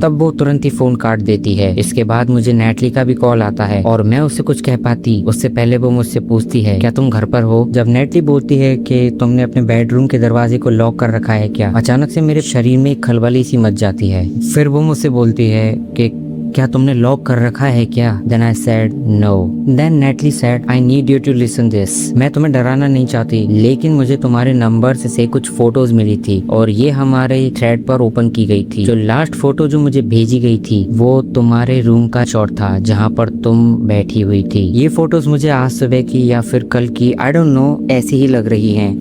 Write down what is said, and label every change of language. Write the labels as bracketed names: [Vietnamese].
[Hindi] तब वो तुरंत ही फोन काट देती है। इसके बाद मुझे नेटली का भी कॉल आता है और मैं उससे कुछ कह पाती उससे पहले वो मुझसे पूछती है, क्या तुम घर पर हो? जब नेटली बोलती है कि तुमने अपने बेडरूम के दरवाजे को लॉक कर रखा है क्या, अचानक से मेरे शरीर में एक खलबली सी मच जाती है। फिर वो मुझसे बोलती है कि क्या तुमने लॉक कर रखा है क्या? [English] Then I said no. Then Natalie said, I need you to listen this. [Hindi] मैं तुम्हें डराना नहीं चाहती, लेकिन मुझे तुम्हारे नंबर से कुछ फोटोज मिली थी और ये हमारे थ्रेड पर ओपन की गई थी। जो लास्ट फोटो जो मुझे भेजी गई थी वो तुम्हारे रूम का शॉट था जहाँ पर तुम बैठी हुई थी। ये फोटोज मुझे आज सुबह की या फिर कल की, [English] I don't know, [Hindi] ऐसी ही लग रही हैं।